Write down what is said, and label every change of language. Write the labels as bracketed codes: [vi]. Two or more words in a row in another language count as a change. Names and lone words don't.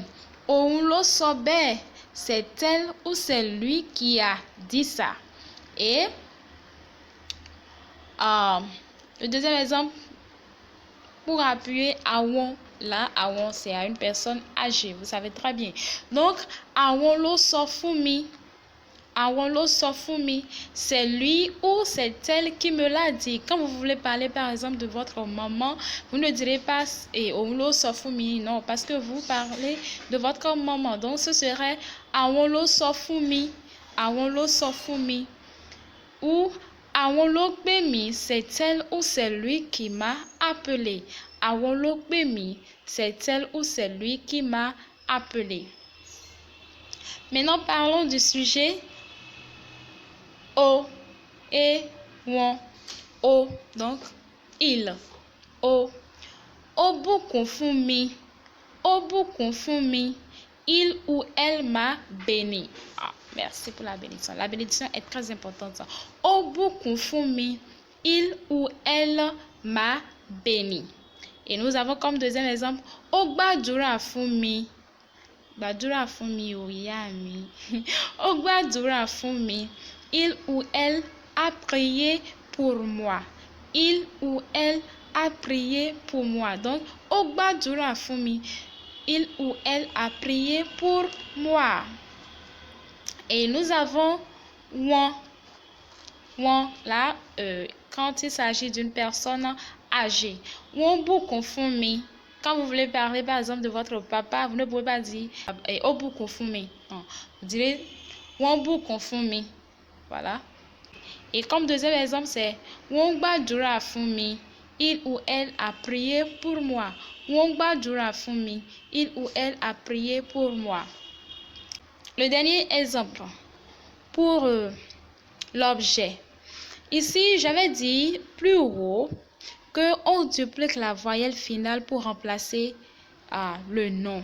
[yo] Ounlosobe. [fr] C'est elle ou c'est lui qui a dit ça. Et le deuxième exemple, pour appuyer awon. Là, awon, c'est à une personne âgée. Vous savez très bien. Donc, [yo] awon lo sofumi. Awon lo sofumi. [fr] C'est lui ou c'est elle qui me l'a dit. Quand vous voulez parler, par exemple, de votre maman, vous ne direz pas [yo] awon lo sofumi. [fr] Non, parce que vous parlez de votre maman. Donc, ce serait [yo] awon lo sofumi. Awon lo sofumi. Ou awon lo gbemi. [fr] C'est elle ou c'est lui qui m'a appelé. [yo] Awon lo gbemi. [fr] C'est elle ou c'est lui qui m'a appelé. Maintenant, parlons du sujet o, et, ouan, o. Donc, il, [yo] o. Obukun fún mi. Obukun fún mi. [fr] Il ou elle m'a béni. Merci pour la bénédiction. La bénédiction est très importante. [yo] Obukun fún mi. [fr] Il ou elle m'a béni. Et nous avons comme deuxième exemple, [yo] ó gbàdúrà fún mi. Gbàdúrà fún mi o ìyá mi. Ó gbàdúrà fún mi. [fr] Il ou elle a prié pour moi. Il ou elle a prié pour moi. Donc, [yo] ó gbàdúrà fún mi. [fr] Il ou elle a prié pour moi. Et nous avons ouan. Ouan, là, quand il s'agit d'une personne âgée. [yo] Ouan bukun fún mi. [fr] Quand vous voulez parler, par exemple, de votre papa, vous ne pouvez pas dire [yo] ó bukun fún mi. [fr] Non. Vous direz [yo] ouan bukun fún mi. [fr] Voilà. Et comme deuxième exemple, c'est [yo] wọ́n gbàdúrà fún mi. [fr] Il ou elle a prié pour moi. [yo] Wọ́n gbàdúrà fún mi. [fr] Il ou elle a prié pour moi. Le dernier exemple pour l'objet. Ici, j'avais dit plus haut qu'on duplique la voyelle finale pour remplacer le nom.